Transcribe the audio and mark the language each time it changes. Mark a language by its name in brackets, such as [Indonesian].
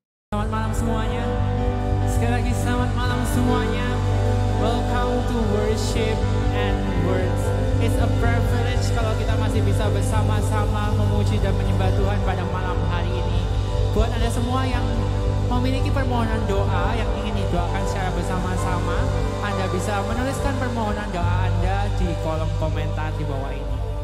[Indonesian] Selamat malam semuanya. Sekali lagi selamat malam semuanya. [English] Welcome to Worship and Words. It's a privilege [Indonesian] kalau kita masih bisa bersama-sama memuji dan menyembah Tuhan pada malam hari ini. Buat Anda semua yang memiliki permohonan doa yang ingin didoakan secara bersama-sama, Anda bisa menuliskan permohonan doa Anda di kolom komentar di bawah ini.